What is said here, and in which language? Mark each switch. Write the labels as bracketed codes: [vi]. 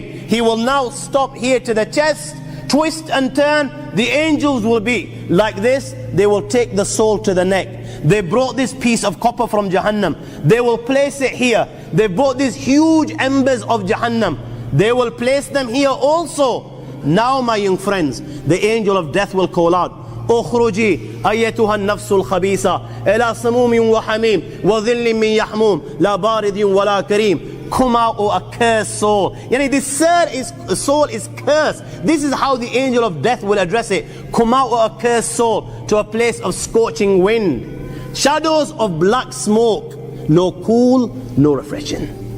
[en] He will now stop here to the chest, twist and turn, the angels will be like this. They will take the soul to the neck. They brought this piece of copper from Jahannam. They will place it here. They brought these huge embers of Jahannam. They will place them here also. Now, my young friends, the angel of death will call out, [ar] اخرجي أيتها النفس الخبيثة إلى سموم وحميم وظل من يحموم لا بارد ولا كريم. [en] Come out, O accursed soul. This soul is cursed. This is how the angel of death will address it. Come out, O accursed soul, to a place of scorching wind, shadows of black smoke, no cool, no refreshing.